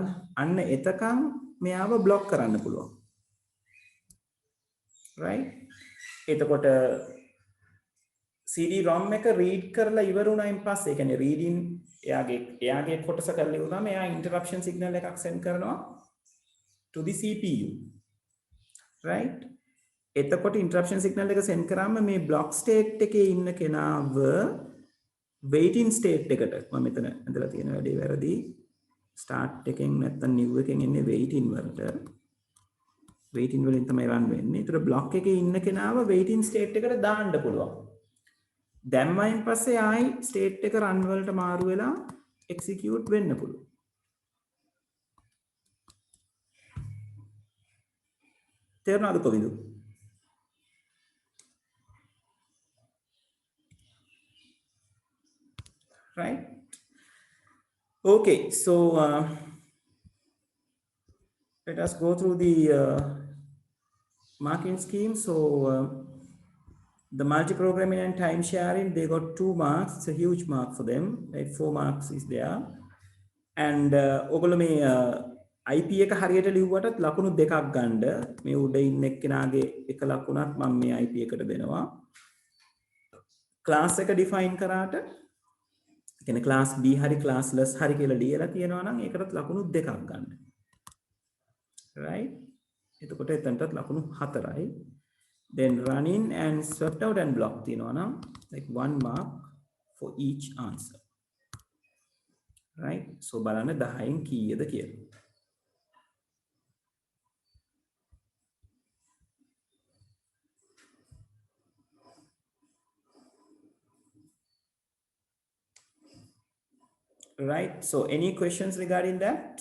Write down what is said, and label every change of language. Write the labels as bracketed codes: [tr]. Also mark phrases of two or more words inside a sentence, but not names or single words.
[si] අන්න එතකන් මෙයාව block කරන්න පුළුවන්. right? එතකොට CD-ROM එක read කරලා ඉවර වුණායින් පස්සේ ඒ කියන්නේ reading එයාගේ කොටස කරලා ඉවරනම එයා [en] interruption signal [si] එකක් send කරනවා [en] to the CPU. [si] right? එතකොට [en] interruption signal [si] එක send කරාම මේ [en] block state [si] එකේ ඉන්න කෙනාව [en] waiting state [si] එකට මම මෙතන ඇඳලා තියෙන වැඩේ වැරදි. start එකෙන් නැත්තම් new එකෙන් එන්නේ waiting වලට. waiting වලින් තමයි run වෙන්නේ. ඒතර block එකේ ඉන්න කෙනාව [en] waiting state [si] එකට දාන්න පුළුවන්. දැම්මයින් පස්සේ ආයි state එක run වලට මාරු වෙලා execute වෙන්න පුළුවන්. තේරුණාද කොවිදු? right? [en] Okay, so let us go through the marking scheme. So the multi-programming and time sharing, they got 2 marks. It's a huge mark for them. Right? 4 marks is there. And [si] ඔගොල්ලෝ මේ IP එක හරියට ලිව්වටත් ලකුණු දෙකක් ගන්න. මේ උඩ ඉන්න එක්කෙනාගේ එක ලකුණක් මම මේ IP එකට දෙනවා. class එක define කරාට කියන්නේ class B හරි classless හරි කියලා ලියලා තියෙනවා නම් ඒකටත් ලකුණු දෙකක් ගන්න. right? එතකොට එතනටත් ලකුණු 4යි. [en] Then run in and swept out and block තියෙනවා නම් like 1 mark for each answer. [si] Right? So බලන්න 10න් කීයද කියලා. [en] Right? So any questions regarding that?